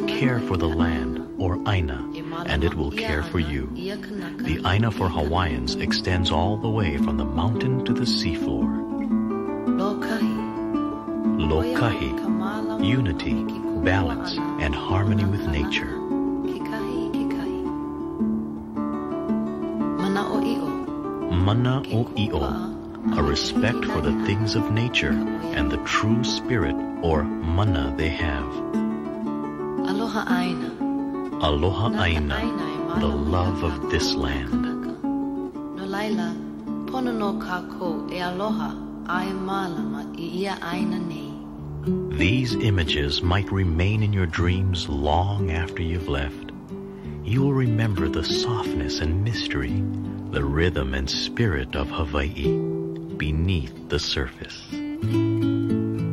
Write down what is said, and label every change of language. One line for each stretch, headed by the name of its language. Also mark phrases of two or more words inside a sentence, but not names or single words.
English: Care for the land, or Aina, and it will care for you. The Aina for Hawaiians extends all the way from the mountain to the seafloor.
Hawaiian: Lokahi.
English: Unity, balance, and harmony with nature.
Hawaiian: Mana o i'o.
English: A respect for the things of nature and the true spirit or mana they have.
Hawaiian: Aloha Aina. Aloha Aina,
English: the love of this land.
Hawaiian: No laila, pono no kako e aloha ai malama I ia Aina nei.
English: These images might remain in your dreams long after you've left. You will remember the softness and mystery, the rhythm and spirit of Hawaii beneath the surface.